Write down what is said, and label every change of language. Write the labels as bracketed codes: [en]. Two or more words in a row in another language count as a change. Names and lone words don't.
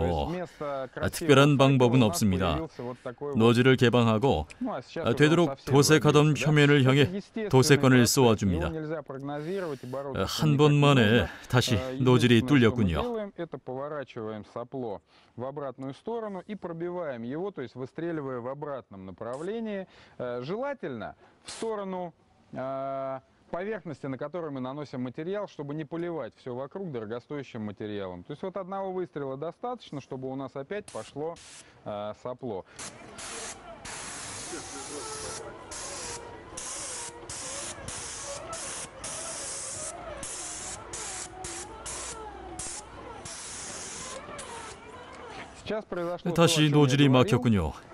[ko] 특별한 방법은 없습니다. 노즐을 개방하고 되도록 도색하던 표면을 향해 도색건을 쏘아줍니다. 한 번만에 다시 노즐이 뚫렸군요. [ru] в обратную сторону и пробиваем его, то есть выстреливая в обратном направлении, желательно в сторону поверхности, на которой мы наносим материал, чтобы не поливать все вокруг дорогостоящим материалом. То есть вот одного выстрела достаточно, чтобы у нас опять пошло сопло. [ko] 다시 노즐이 막혔군요.